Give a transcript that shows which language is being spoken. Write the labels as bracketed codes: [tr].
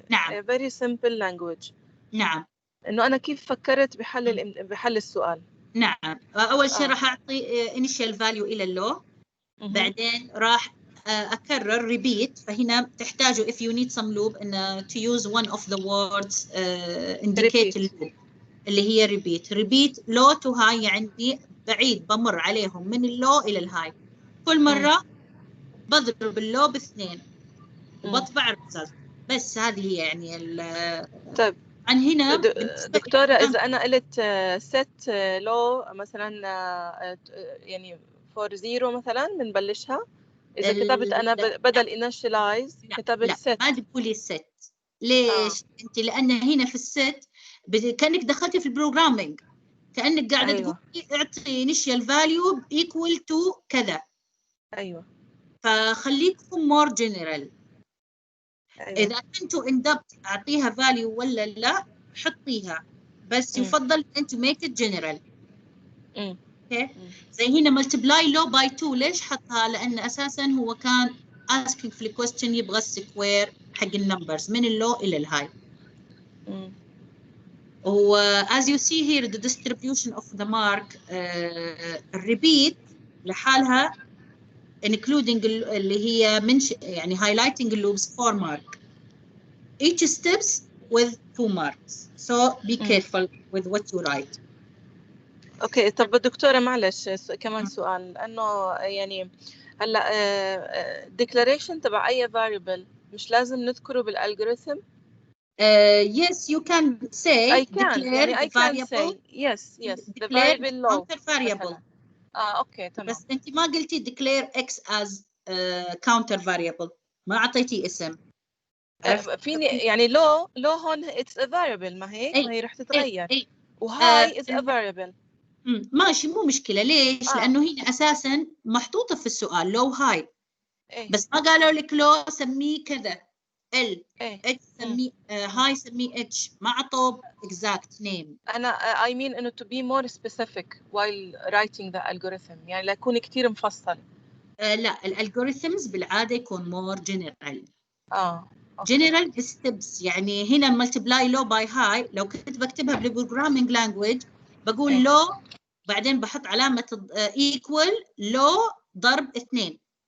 [ar] نعم. [en] very simple language. [ar] نعم. إنه أنا كيف فكرت بحل السؤال. نعم أول شيء راح أعطي [en] initial value [ar] إلى اللو بعدين راح أكرر repeat. فهنا تحتاجوا [en] if you need some loop إن to use one of the words indicate loop [ar] اللي هي [en] repeat low to high [ar] يعني بعيد بمر عليهم من اللو إلى الهاي. كل مرة بضرب اللو ب2 وبطبع الريزلت. بس هذه هي يعني طيب عن هنا دكتورة إذا أنا قلت set low مثلا يعني for 0 مثلا بنبلشها؟ إذا كتبت أنا بدل initialize كتبت set. لا ما تقولي set. ليش؟ أنت لأن هنا في الست كأنك دخلتي في البروجرامينج، كأنك قاعدة أيوة. تقولي اعطي [en] initial value equal to كذا. [ar] أيوة. [en] فخليكم more general. [ar] أيوة. إذا كنتوا اندبت أعطيها value ولا لا حطيها، بس يفضل أن [en] to make it general. [ar] اوكي زي هنا multiply low by 2 ليش حطها؟ لأن أساساً هو كان asking في الكويستشن يبغى السكوير حق النمبرز من اللو إلى الهاي. [en] و as you see here the distribution of the mark repeat [ar] لحالها [en] including [ar] اللي هي يعني [en] highlighting loops 4 mark. Each steps with 2 marks. So be careful with what you write. [ar] اوكي طب دكتورة معلش كمان سؤال، لأنه يعني هلا declaration تبع أي variable مش لازم نذكره بالالجوريثم؟ [en] Yes, you can say I can declare [ar] يعني [en] the I can variable. say yes the declare variable low counter variable. [ar] اوكي تمام. بس انت ما قلتي [en] declare x as counter variable، [ar] ما اعطيتي اسم. فيني يعني low هون [en] it's a variable، [ar] ما هي رح تتغير. وهاي [en] is a variable. [ar] ماشي مو مشكلة. ليش؟ لأنه هنا أساساً محطوطة في السؤال low high. بس ما قالوا لك low سميه كذا L H سميه high سميه H، ما عطوا [en] exact name. أنا I mean إنه to be more specific while writing the algorithm، [ar] يعني لا يكون كتير مفصل. لا الالجوريثمز بالعادة يكون [en] more general. general steps. [ar] يعني هنا [en] multiply low by high [ar] لو كنت بكتبها بالبروجرامينج لانجويج بقول low بعدين بحط علامة equal low ضرب 2.